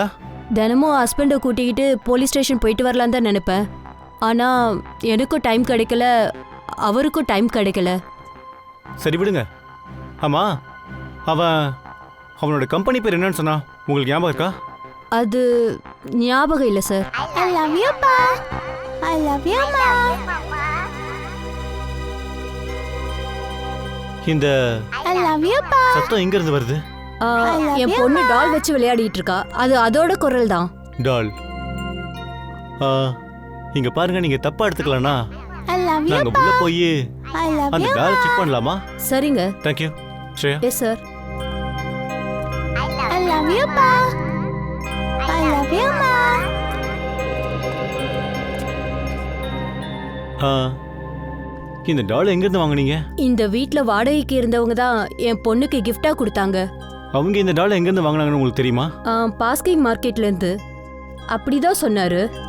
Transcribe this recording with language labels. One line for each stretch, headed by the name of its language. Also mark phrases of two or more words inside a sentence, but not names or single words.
Tamil: தினமும் ஹஸ்பண்டை கூட்டிக்கிட்டு
English: police station
Tamil: போயிட்டு வரலான்னு தான் நினைப்பேன். ஆனா எனக்கும் டைம் கிடைக்கல, அவருக்கும் டைம் கிடைக்கல. சரி விடுங்க. ஆமா, அவனோட கம்பெனி பேர் என்னன்னு சொன்னா உங்களுக்கு ஞாபகம் இருக்கா? அது ஞாபகம் இல்லை சார்.
English: I love you pa. I love you ma.
Tamil: இந்த
English: I love you pa.
Tamil: சத்தம் எங்க இருந்து வருது? என் பொண்ணு டால் வச்சு விளையாடிட்டு இருக்கா. அது அதோட குரல் தான். டால். இங்க பாருங்க, நீங்க தப்பா எடுத்துக்கலனா
English: I love you
Tamil: நாங்க
English: pa.
Tamil: உள்ள போய்
English: I love
Tamil: அந்த
English: you. doll check
Tamil: பண்ணலாமா? சரிங்க.
English: Thank you.
Tamil: ஸ்ரேயா.
English: yes sir. I love you pa. I love you ma.
Tamil: இந்த டால் எங்க இருந்து வாங்குனீங்க? இந்த வீட்ல வாடகைக்கு இருந்தவங்க தான் என் பொண்ணுக்கு கிஃப்டா கொடுத்தாங்க. அவங்க இந்த டால் எங்க இருந்து வாங்குனாங்கன்னு உங்களுக்கு தெரியுமா? பாஸ்கிங் மார்க்கெட்ல இருந்து. அப்படிதான் சொன்னாரு.